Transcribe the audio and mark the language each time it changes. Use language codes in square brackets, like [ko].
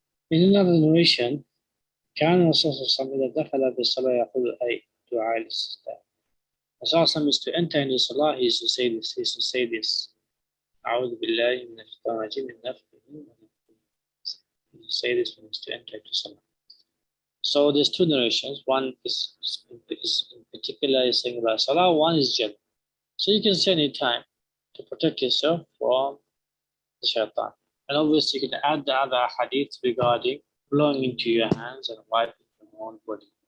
[en] In another narration, [ar] كان الرسول صلى الله عليه وسلم إذا دخل بالصلاة يقول أي دعاء الاستفتاح. [en] Rasul is to enter into Salah, he is to say this. [ar] أعوذ بالله من الشيطان الرجيم من نفخه ونفخه. [en] He is to say this when he is to enter into Salah. So there's two narrations. One is in particular is saying about Salah, one is general. So you can say any time to protect yourself from the Shaytan. And obviously you can add the other hadith regarding blowing into your hands and wiping your own body.